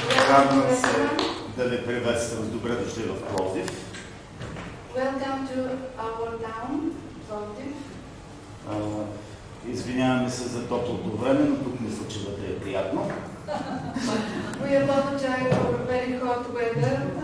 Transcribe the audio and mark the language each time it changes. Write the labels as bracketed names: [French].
[Bulgarian] Радвам се да ви приветствам. Добре дошли в Пловдив. [English] Welcome to our town, Пловдив. [Bulgarian] Извиняваме се за топлото време, но тук мисля, че вътре е приятно. [English] We apologize for very hot weather.